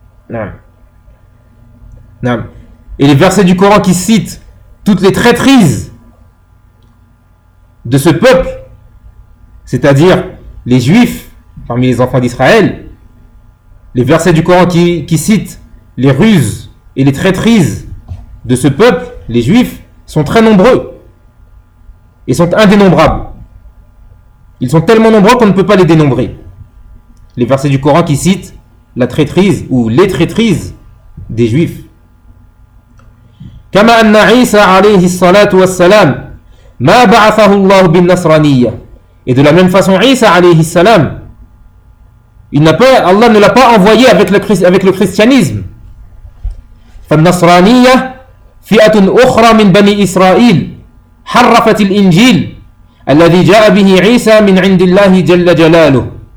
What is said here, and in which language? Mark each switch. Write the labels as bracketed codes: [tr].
[fr] Et les versets du Coran qui citent toutes les traîtrises de ce peuple, c'est-à-dire les juifs parmi les enfants d'Israël, les versets du Coran qui citent les ruses et les traîtrises de ce peuple, les juifs, sont très nombreux et sont indénombrables. Ils sont tellement nombreux qu'on ne peut pas les dénombrer. Les versets du Coran qui citent la traîtrise ou les traîtrises des juifs. [ar] كما أن عيسى عليه الصلاة والسلام ما بعثه الله بالنصرانية. [fr] Et de la même façon, Isa alayhi salam, il n'a pas, Allah ne l'a pas envoyé avec le christianisme. [ar] فَالنَّصْرَانِيَّةَ فِئَةٌ أُخْرَى مِنْ بَنِي إِسْرَائِيلَ حَرَّفَتِ الْإِنْجِيلَ الَّذِي جَاءَ بِهِ عِيسَى مِنْ عِنْدِ اللَّهِ جَلَّ جَلَالُهُ.